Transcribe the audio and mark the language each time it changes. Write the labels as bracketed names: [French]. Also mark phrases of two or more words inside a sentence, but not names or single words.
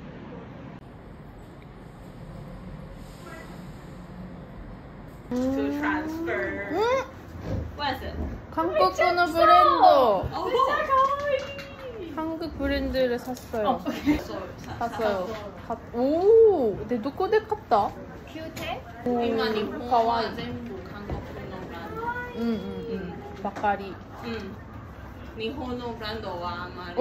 [Korean] 한국 거는 브랜드! 한국 브랜드를 샀어요. 샀어요. 오! 내 [Japanese] どこで買った? 今日本は全部韓国のブランド。ばかり。日本のブランドはあまり。